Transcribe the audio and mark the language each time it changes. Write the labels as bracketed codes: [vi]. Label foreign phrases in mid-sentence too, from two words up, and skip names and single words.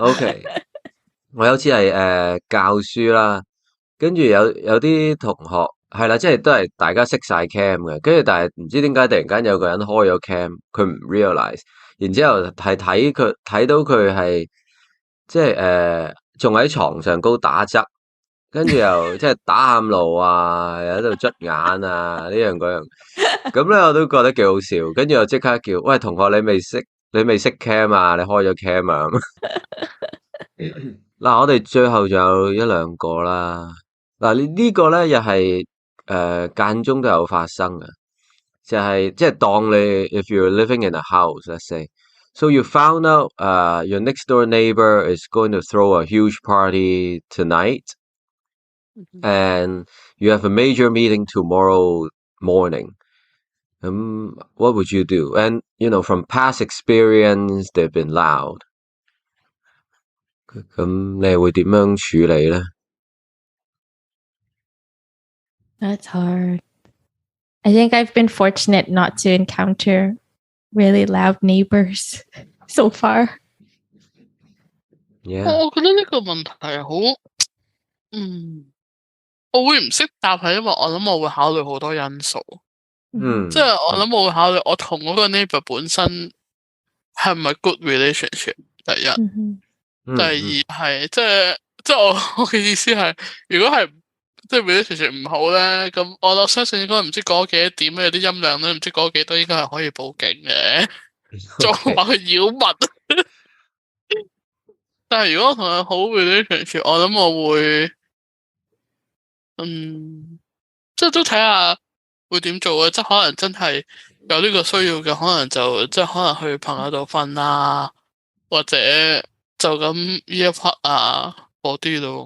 [yue] ？OK， 我有次係教書啦，跟住有啲同學係啦，即係都係大家熄晒 cam 嘅，跟住但係唔知點解突然間有個人開咗 cam， 佢唔 realize， 然之後係睇到佢係即係仲喺床上高打側，跟住又即係打喊路啊，又喺度捽眼啊，呢樣嗰樣，咁咧我都覺得幾好笑。跟住我即刻叫，喂同學你未熄 cam 啊？你開咗 cam 啊？嗱，我哋最後仲有一兩個啦。嗱，呢個咧又係間中都有發生嘅，就係即係當你 [en] if you're living in a house, let's say。So you found out your next door neighbor is going to throw a huge party tonight, and you have a major meeting tomorrow morning. What would you do? And from past experience, they've been loud. [yue] 咁你會點樣處理咧？ [en] That's hard. I think I've been fortunate not to encounter really loud neighbors so far. Yeah. [yue] 我覺得呢個問題係好，我會唔識答係因為我諗我會考慮好多因素，即係我諗我會考慮我同嗰個 neighbour 本身係唔係 [en] good relationship [yue] 第一，第二係即係我嘅意思係，如果係即係 relationship 唔好咧，咁我相信應該唔知過咗幾多點有啲音量咧，唔知過咗幾多應該係可以報警嘅，仲話佢擾民。但係如果我同佢好 relationship，我諗我會，即係都睇下會點做啊！即係可能真係有呢個需要嘅，可能就即係可能去朋友度瞓啦，或者就咁呢一 part 啊嗰啲咯。